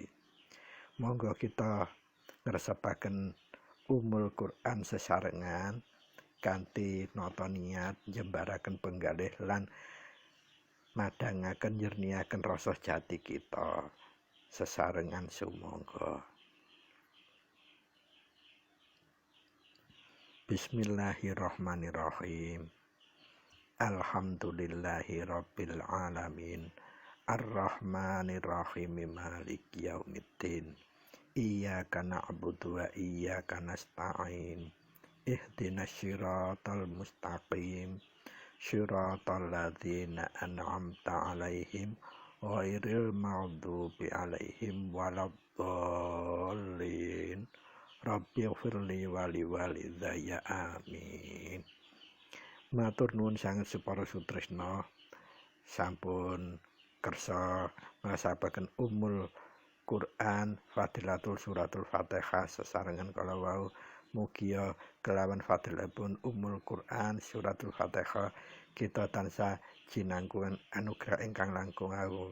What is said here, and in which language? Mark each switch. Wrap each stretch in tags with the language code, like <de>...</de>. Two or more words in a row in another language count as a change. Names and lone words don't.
<jv>Monggo kita ngresapaken</jv> <ar>أم القرآن</ar> <jv>sesarengan kanthi nata niat njembaraken penggalih lan madangaken nyerniaken rasa jati kita sesarengan sumangga.</jv> <ar>Bismillahirrahmanirrahim. الحمد لله رب العالمين، الرحمن الرحيم، مالك يوم الدين، إياك نعبد وإياك نستعين، اهدنا الصراط المستقيم، صراط الذين أنعمت عليهم غير المغضوب عليهم ولا الضالين. رب اغفر لي ولوالدي, amin.</ar> <jv>Matur nuwun sanget separa sutresna sampun kersa ngrasapaken</jv> <ar>أم القرآن, فضيلة سورة الفاتحة</ar> <jv>sesarengan kala wau. Mugia kelawan fadilipun</jv> <ar>أم القرآن سورة الفاتحة</ar> <jv>kita tansah jinangkungan anugerah ingkang langkung agung</jv>